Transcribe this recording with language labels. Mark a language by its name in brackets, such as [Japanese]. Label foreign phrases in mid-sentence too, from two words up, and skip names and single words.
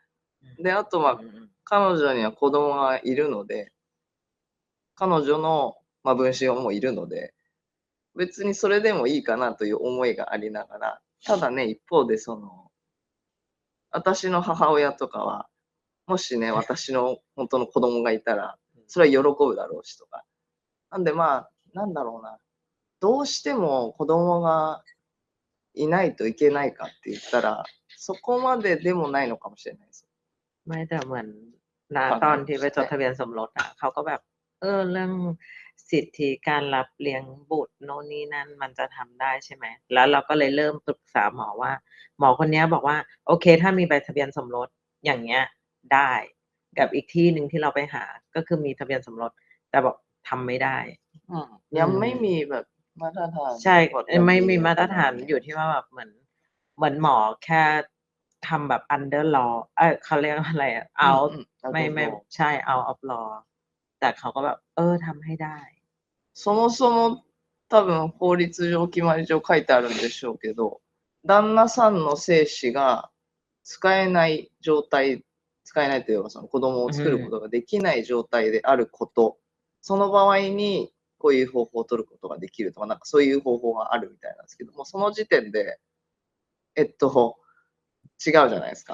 [Japanese] で、あと彼女には子供がいるので、彼女の、分子もいるので、別にそれでもいいかなという思いがありながら、ただね、一方で私の母親とかは、もしね、私の本当の子供がいたら、それは喜ぶだろうしとか。なんでなんだろうな。どうしても子供がいないといけないかって言ったら、そこまででもないのかもしれないです。 [Thai] ไม่แต่เหมือนตอนที่ไปจดทะเบียนสมรสเขาก็แบบเรื่องสิทธิการรับเลี้ยงบุตรโน่นนี่นั่นมันจะทำได้ใช่ไหมแล้วเราก็เลยเริ่มปรึกษาหมอว่าหมอคนนี้บอกว่าโอเคถ้ามีใบทะเบียนสมรสอย่างเงี้ยได้กับอีกที่หนึ่งที่เราไปหาก็คือมีทะเบียนสมรสแต่บอกทำไม่ได้ ยังไม่มีแบบมาตรฐาน ใช่ กฎระเบียบ ไม่มีมาตรฐานอยู่ที่ว่าแบบเหมือนหมอแค่ทำแบบ [English] under law [Thai] เขาเรียกว่าอะไรอะ out ไม่ใช่ [English] out of law [Thai] แต่เขาก็แบบทำให้ได้ [Japanese] そもそも多分法律上決まり上書いてあるんでしょうけど、旦那さんの精子が使えない状態、使えないというかその子供を作ることができない状態であること、その場合にこういう方法を取ることができるとか、なんかそういう方法があるみたいなんですけども、その時点で、違うじゃないですか。